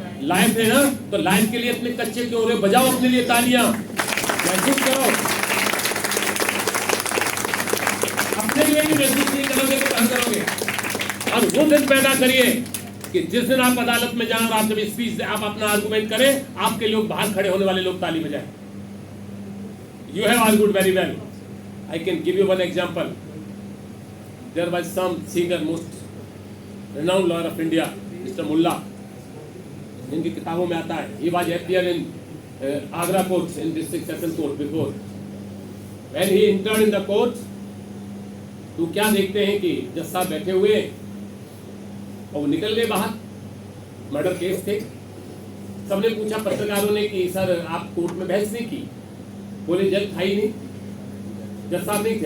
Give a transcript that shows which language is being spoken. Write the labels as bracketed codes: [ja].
[hi] Life है ना, तो लाइफ के लिए अपने कच्चे क्यों हो रहे? बजाओ अपने लिए तालियां, महसूस करो। अपने लिए भी महसूस नहीं करोगे तो क्या करोगे? और वो दिन पैदा करिए कि जिस दिन आप अदालत में जाएं और आप जब स्पीच आप अपना आर्गुमेंट करें, आपके लोग बाहर खड़े होने वाले लोग ताली बजाएं। [en] You have argued very well. I can give you one example. There was some singer, most renowned lawyer of India, Mr. Mullah. [hi] इनकी किताबों में आता है, [en] he was appear in Agra court in district session court before. When he entered in the court, [hi] तो क्या देखते हैं कि जज साहब बैठे हुए और वो निकल गए बाहर। मर्डर केस थे। सबने पूछा पत्रकारों ने कि सर आप कोर्ट में बहस नहीं की? बोले जज था ही नहीं, जज साहब नहीं थे।